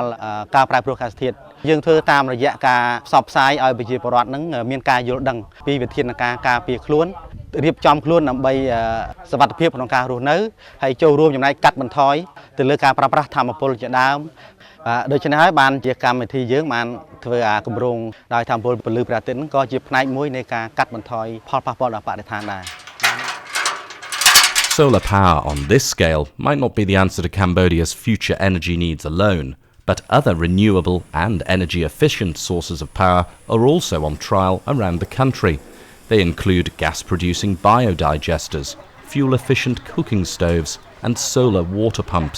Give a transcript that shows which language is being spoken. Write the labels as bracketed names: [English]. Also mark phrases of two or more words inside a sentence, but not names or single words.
[Khmer] ការប្រែប្រួលអាកាសធាតុយើងធ្វើតាមរយៈការផ្សព្វផ្សាយឲ្យប្រជាពលរដ្ឋហ្នឹងមានការយល់ដឹងពីវិធានការការពារខ្លួនរៀបចំខ្លួនដើម្បីសុវត្ថិភាពក្នុងការរស់នៅហើយចូលរួមចំណែកកាត់បន្ថយទៅលើការប្រើប្រាស់ធម្មពលជាដើមដូច្នេះហើយបានជាកម្មវិធីយើងបានធ្វើគម្រោងដោយធម្មពលពលឺព្រះអាទិត្យក៏ជាផ្នែកមួយនៃការកាត់បន្ថយផលប៉ះពាល់ដល់បរិស្ថានដែរ [English] Solar power on this scale might not be the answer to Cambodia's future energy needs alone, but other renewable and energy-efficient sources of power are also on trial around the country. They include gas-producing biodigesters, fuel-efficient cooking stoves, and solar water pumps.